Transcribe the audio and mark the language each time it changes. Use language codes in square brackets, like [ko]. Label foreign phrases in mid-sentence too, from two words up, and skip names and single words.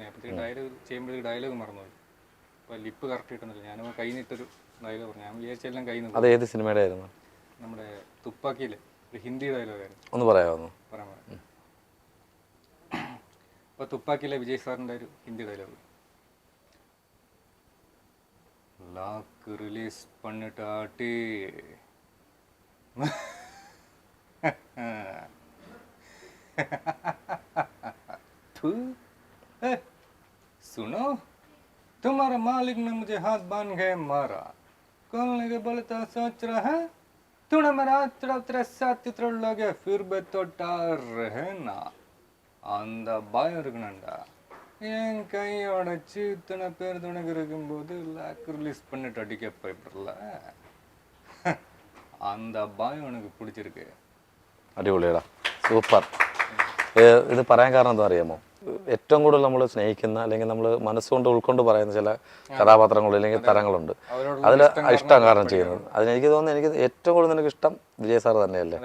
[ml] അപ്പോഴത്തേക്ക് ഡയലോഗ് ചെയ്യുമ്പോഴേക്ക് ഡയലോഗ് മറന്നുപോയി. അപ്പോൾ ലിപ്പ് കറക്റ്റ് കിട്ടുന്നില്ല. ഞാനപ്പോൾ കൈ നിട്ടൊരു ഡയലോഗ് പറഞ്ഞു. ഞാൻ വിചാരിച്ചെല്ലാം കൈ നിന്ന്. അത് ഏത് സിനിമയുടെ ആയിരുന്നു? നമ്മുടെ തുപ്പാക്കിയിലെ ഒരു ഹിന്ദി ഡയലോഗായിരുന്നു. ഒന്ന് പറയാമോ? പറയാം. അപ്പോൾ തുപ്പാക്കിയിലെ വിജയ് സാറിൻ്റെ ഒരു ഹിന്ദി ഡയലോഗ്, [en] lock release [ta] பண்ணிட்டாட்டி [hi] सुनो तुम्हारा मालिक ने मुझे हाथ बांध के मारा, खोलने के बोलता सोच रहा है तूने मेरा तेरे साथ इतना लगे फिर भी तो डर रहे ना [ta] அந்த பயம் இருக்கணும்டா. என் கையோட இத்தனை பேர் துணைக்கு இருக்கும்போது [en] lock release [ta] பண்ணிட்டு அடிக்க பயப்படல. அந்த பயம் எனக்கு പിടിച്ചിരിക്കെ. [ml] അടിപൊളിയടാ, സൂപ്പർ. ഇത് പറയാൻ കാരണം എന്താ അറിയാമോ? ഏറ്റവും കൂടുതൽ നമ്മൾ സ്നേഹിക്കുന്ന അല്ലെങ്കിൽ നമ്മൾ മനസ്സുകൊണ്ട് ഉൾക്കൊണ്ട് പറയുന്ന ചില കഥാപാത്രങ്ങൾ അല്ലെങ്കിൽ തരങ്ങളുണ്ട്. അതിൽ ഇഷ്ടം കാരണം ചെയ്യുന്നത്. അതിനെനിക്ക് തോന്നുന്നു, എനിക്ക് ഏറ്റവും കൂടുതൽ നിനക്ക് ഇഷ്ടം വിജയ് സാർ തന്നെയല്ലേ?